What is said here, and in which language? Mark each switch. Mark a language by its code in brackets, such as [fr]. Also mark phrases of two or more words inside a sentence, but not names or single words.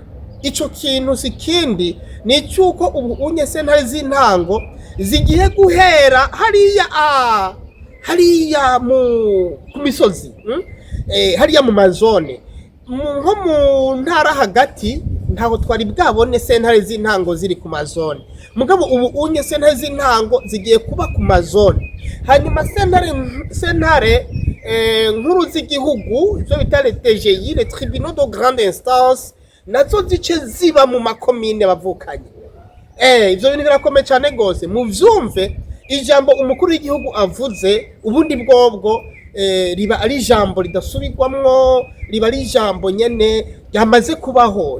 [rn] Ico kintu sikindi ni cyuko ubu unye sentare z'intango zigiye guhera hariya ku misozi, hariya mu mazone, nko mu ntara hagati ntaho twari bwabone sentare z'intango ziri ku mazone, mugabo ubu unye sentare z'intango zigiye kuba ku mazone. Hanyuma sentare nkuru z'igihugu, ivyo bita [fr] les TGI, les tribunaux de grande instance, [rn] nazo zice ziba mu makomine bavukanye. Ivyo bintu birakomeye cyane gose, muvyumve ijambo umukuru w'igihugu avuze. Ubundi bwobwo riba ari ijambo ridasubirwamwo, riba ari ijambo nyene ryamaze kubaho.